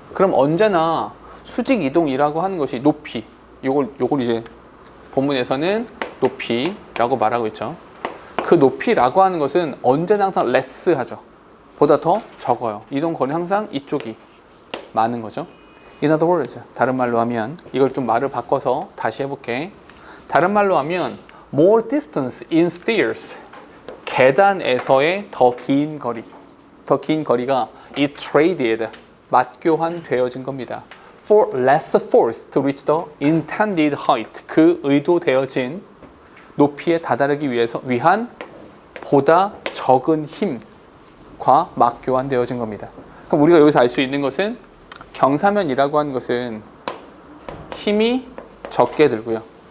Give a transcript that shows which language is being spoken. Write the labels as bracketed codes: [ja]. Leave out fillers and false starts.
[ko] 그럼 언제나 수직 이동이라고 하는 것이 높이 요걸 이제 본문에서는 높이라고 말하고 있죠. 그 높이라고 하는 것은 언제나 항상 less 하죠. 보다 더 적어요. 이동 거리는 항상 이쪽이 많은 거죠. [en] In other words, [ko] 다른 말로 하면 이걸 좀 말을 바꿔서 다시 해볼게. 다른 말로 하면 [en] more distance in stairs. [ko] 계단에서의 더 긴 거리가 [en] is traded, [ko] 맞교환되어진 겁니다. [en] For less force to reach the intended height. [ko] 그 의도되어진 높이에 다다르기 위한 보다 적은 힘과 맞교환되어진 겁니다. 그럼 우리가 여기서 알 수 있는 것은 경사면이라고 하는 것은 힘이 적게 들고요.